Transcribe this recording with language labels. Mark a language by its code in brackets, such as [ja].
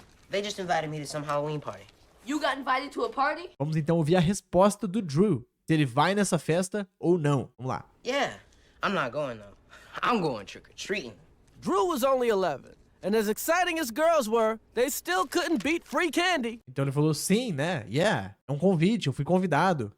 [en] They just invited me to some Halloween party. You got invited to a party? [pt] Vamos então ouvir a resposta do Drew. Se ele vai nessa festa ou não. Vamos lá. [en] Yeah, I'm not going though. I'm going trick-or-treating. Drew was only 11, and as exciting as girls were, they still couldn't beat free candy. [pt] Então ele falou sim, né? Yeah, é um convite, eu fui convidado.